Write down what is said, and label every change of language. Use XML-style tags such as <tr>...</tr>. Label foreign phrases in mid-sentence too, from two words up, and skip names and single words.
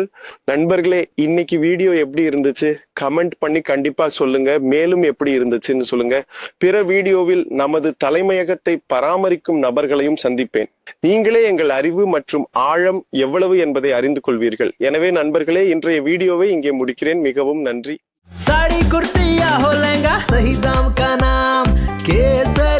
<ta>நண்பர்களே, இன்னைக்கு வீடியோ எப்படி இருந்துச்சு கமெண்ட் பண்ணி கண்டிப்பா சொல்லுங்க. மேலும் எப்படி இருந்துச்சுன்னு சொல்லுங்க. பிற வீடியோவில் நமது தலைமையகத்தை பராமரிக்கும் நபர்களையும் சந்திப்பேன். நீங்களே எங்கள் அறிவு மற்றும் ஆழம் எவ்வளவு என்பதை அறிந்து கொள்வீர்கள். எனவே நண்பர்களே, இன்றைய வீடியோவை இங்கே முடிக்கிறேன். மிகவும் நன்றி.</ta> <hi>साड़ी कुर्ती या हो लहंगा, सही दाम का नाम केसरी।</hi>